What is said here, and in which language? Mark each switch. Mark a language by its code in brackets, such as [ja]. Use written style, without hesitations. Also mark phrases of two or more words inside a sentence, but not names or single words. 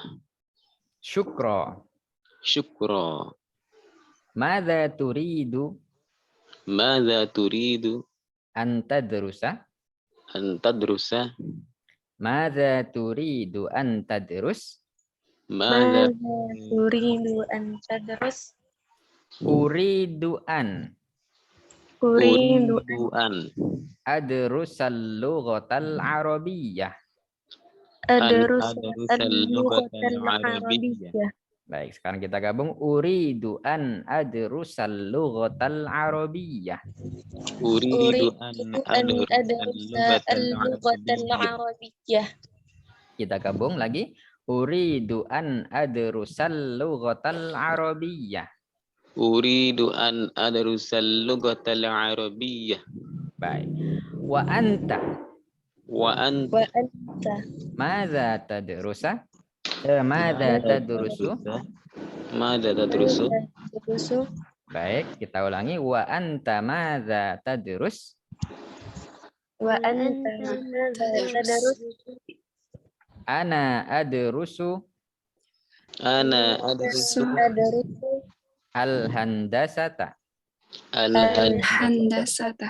[ar] شكرا. شكرا. ماذا تريد? ماذا تريد? أن تدرس. أن تدرس. ماذا تريد أن تدرس? Madza تريد أن تدرس? أريد أن Uridu an أدرس اللغة العربية. أدرس اللغة العربية. [id] Baik, sekarang kita gabung. [ar] أريد أن أدرس اللغة العربية. أريد أن أدرس اللغة العربية. [id] Kita gabung lagi. [ar] أريد أن أدرس اللغة العربية. أريد أن أدرس اللغة العربية. [id] Baik. [ar] وأنت. وأنت. ماذا تدرس؟ ماذا تدرس? ماذا تدرس? [id] Baik, kita ulangi. [ar] وأنت ماذا تدرس? وأنت تدرس? أنا أدرس الهندسة. Al-handasata.